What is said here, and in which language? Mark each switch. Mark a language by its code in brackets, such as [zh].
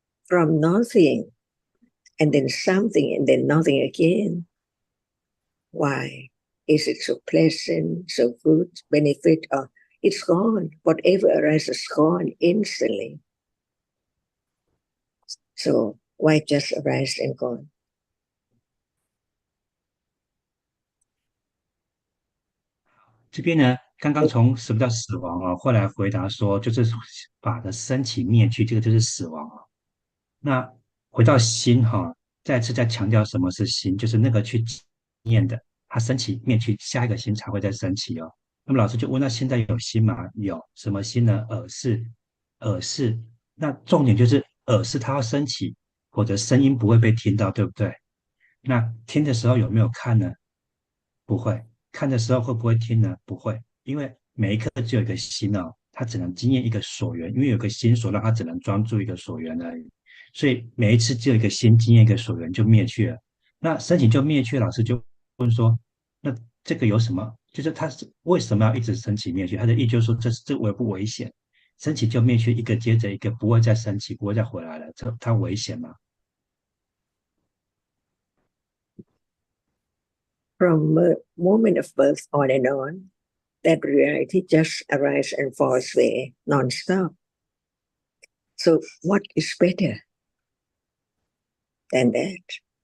[en] From nothing, and then something, and then nothing again. Why? Is it so pleasant, so good, benefit, or it's gone? Whatever arises gone instantly. So why just arise and gone? [zh] 这边呢，刚刚从什么叫死亡啊，后来回答说，就是法的升起灭去，这个就是死亡啊。那回到心哈，再次再强调什么是心，就是那个去念的，它升起灭去，下一个心才会再升起哦。那么老师就问，那现在有心吗？有什么心呢？耳是。那重点就是耳是它要升起，否则声音不会被听到，对不对？那听的时候有没有看呢？不会。看的时候会不会听呢？不会，因为每一刻只有一个心哦，它只能经验一个所缘，因为有个心所让它只能专注一个所缘而已。所以每一次只有一个心经验一个所缘就灭去了。那升起就灭去，老师就问说，那这个有什么？就是它是为什么要一直升起灭去？他的意就是说，这危不危险？升起就灭去，一个接着一个，不会再升起，不会再回来了，它危险吗？ [en] From the moment of birth on and on, that reality just arises and falls away non-stop. So what is better than that?